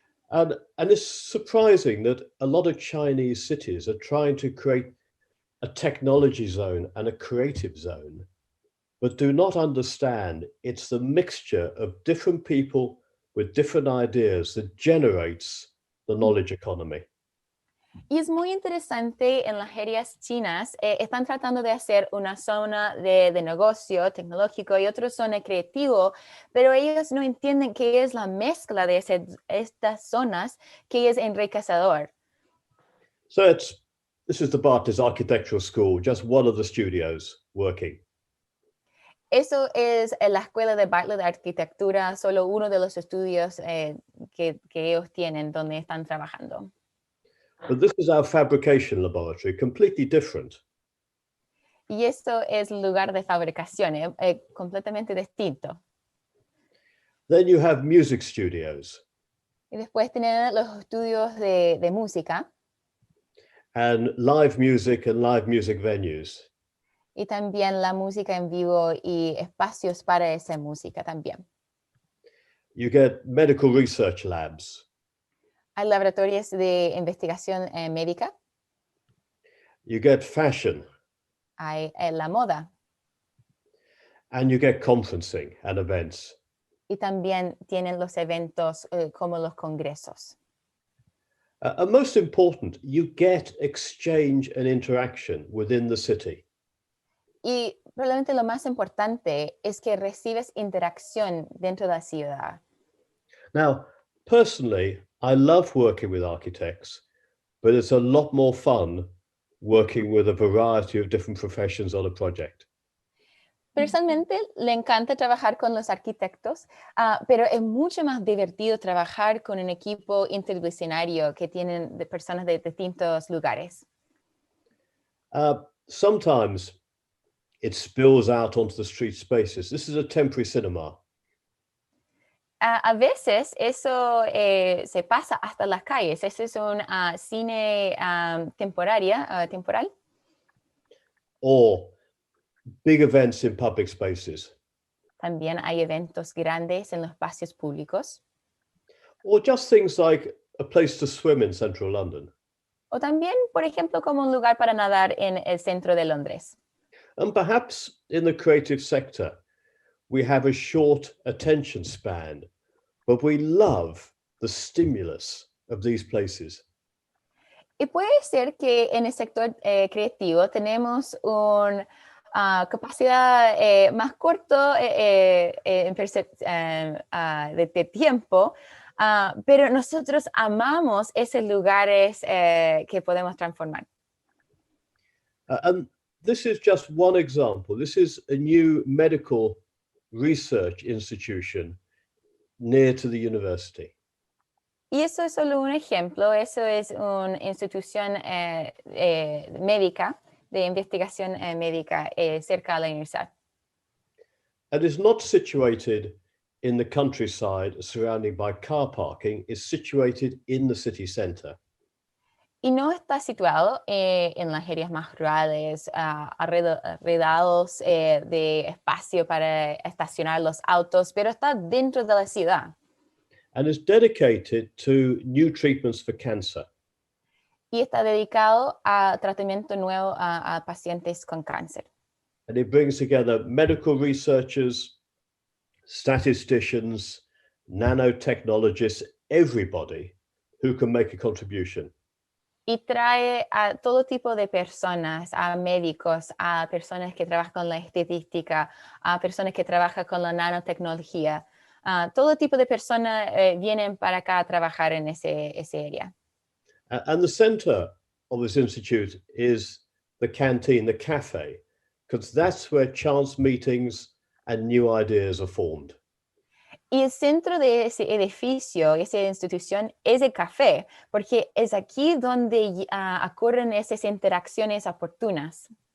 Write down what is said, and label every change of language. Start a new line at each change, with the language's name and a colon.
English: And it's surprising that a lot of Chinese cities are trying to create a technology zone and a creative zone, but do not understand it's the mixture of different people with different ideas that generates the knowledge economy.
Spanish: Y es muy interesante, en las áreas chinas están tratando de hacer una zona de negocio tecnológico y otra zona creativo, pero ellos no entienden qué es la mezcla de estas zonas que es enriquecedor.
English: So this is the Bartlett Architectural School, just one of the studios working.
Spanish: Eso es la Escuela de Bartlett de Arquitectura, solo uno de los estudios que ellos tienen donde están trabajando.
English: But this is our fabrication laboratory, completely different.
Spanish: Y esto es el lugar de fabricación, completamente distinto.
English: Then you have music studios.
Spanish: Y después tienen los estudios de música.
English: And live music venues.
Spanish: Y también la música en vivo y espacios para esa música también.
English: You get medical research labs.
Spanish: Hay laboratorios de investigación médica.
English: You get fashion.
Spanish: Hay la moda.
English: And you get conferencing and events.
Spanish: Y también tienen los eventos como los congresos.
English: And most important, you get exchange and interaction within the city.
Spanish: Y probablemente lo más importante es que recibes interacción dentro de la ciudad.
English: Now, personally, I love working with architects, but it's a lot more fun working with a variety of different professions on a project.
Spanish: Personalmente, le encanta trabajar con los arquitectos, pero es mucho más divertido trabajar con un equipo interdisciplinario que tienen de personas de distintos lugares.
English: Sometimes it spills out onto the street spaces. This is a temporary cinema.
Spanish: A veces eso se pasa hasta las calles. Ese es un cine temporal.
English: Or big events in public spaces.
Spanish: También hay eventos grandes en los espacios públicos.
English: Or just things like a place to swim in central London.
Spanish: O también, por ejemplo, como un lugar para nadar en el centro de Londres.
English: And perhaps in the creative sector, we have a short attention span, but we love the stimulus of these places.
Spanish: Y puede ser que en el sector creativo tenemos una capacidad más corto de tiempo, pero nosotros amamos esos lugares que podemos transformar.
English: And this is just one example. This is a new medical research institution near to the university.
Spanish: Y eso es solo un ejemplo, eso es una institución médica, de investigación médica cerca de la universidad.
English: And it's not situated in the countryside surrounded by car parking, it's situated in the city centre.
Spanish: Y no está situado en las áreas más rurales, alrededor de espacio para estacionar los autos, pero está dentro de la ciudad.
English: And is dedicated to new treatments for cancer.
Spanish: Y está dedicado a tratamiento nuevo a pacientes con cáncer.
English: And it brings together medical researchers, statisticians, nanotechnologists, everybody who can make a contribution.
Spanish: Y trae a todo tipo de personas, a médicos, a personas que trabajan con la estadística, a personas que trabajan con la nanotecnología. Todo tipo de personas vienen para acá a trabajar en ese área.
English: And the center of this institute is the canteen, the cafe, because that's where chance meetings and new ideas are formed.
Spanish: Y el centro de ese edificio, esa institución, es el café, porque es aquí donde ocurren esas interacciones oportunas.